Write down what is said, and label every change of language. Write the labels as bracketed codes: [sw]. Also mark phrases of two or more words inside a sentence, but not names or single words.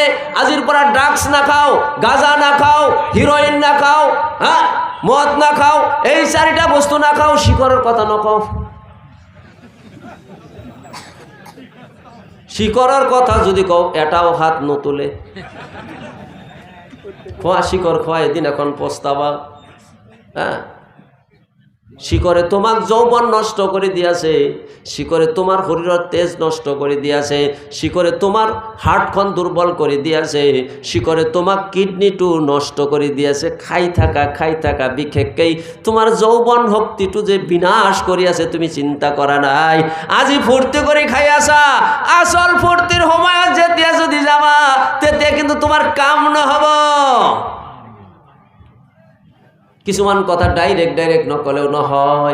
[as] আজিৰ পৰা ড্ৰাগছ নাখাওঁ, গাঁজা নাখাওঁ, হিৰইন নাখাওঁ, মদ নাখাওঁ, এই চাৰিটা বস্তু নাখাওঁ, শিকৰৰ কথা নকওঁ। শিকৰৰ কথা যদি কওঁ এটাও হাত নতুলে। খোৱা শিকর খোৱা, এদিন এখন পস্তাবা। শিকরে তোমাক যৌবন নষ্ট করে দিয়াছে, শিকরে তোমার শরীরের তেজ নষ্ট করে দিয়াছে, শিকরে তোমার হার্টখন দুর্বল করে দিয়াছে, শিকরে তোমাক কিডনিটো নষ্ট করে দিয়াছে। খাই থাকা বিশেষকৈ তোমার যৌবন শক্তিটো যে বিনাশ কৰি আছে তুমি চিন্তা কৰা নাই। আজি ফুৰ্তি কৰি খাই আছা, আসল ফুৰ্তিৰ সময়ত যেতিয়া যদি যাবা তেতিয়া কিন্তু তোমার কাম নহব। কিছুমান কথা ডাইরেক্ট নকলেও নহয়।